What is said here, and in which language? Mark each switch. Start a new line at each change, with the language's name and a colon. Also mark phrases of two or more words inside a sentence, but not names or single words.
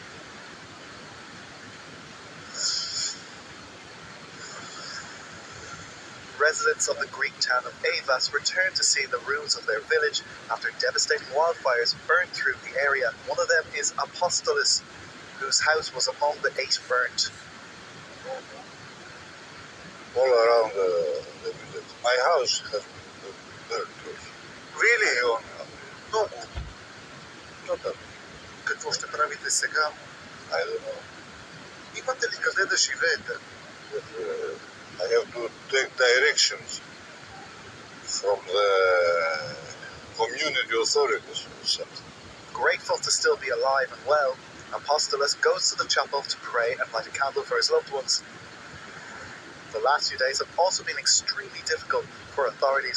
English: Residents of the Greek town of Avas returned to see the ruins of their village after devastating wildfires burned through the area. One of them is Apostolos, whose house was among the 8 burnt. All around the village. My house has been burnt. Really? No. Total.
Bulgarian: Какво ще правите сега?
English: I don't know.
Bulgarian: Имате ли къде да живеете?
English: But, I have to take directions from the community authorities or something. Grateful to still be alive and well, Apostolos goes to the chapel to pray and light a candle for his loved ones. The last few days have also been extremely difficult for authorities.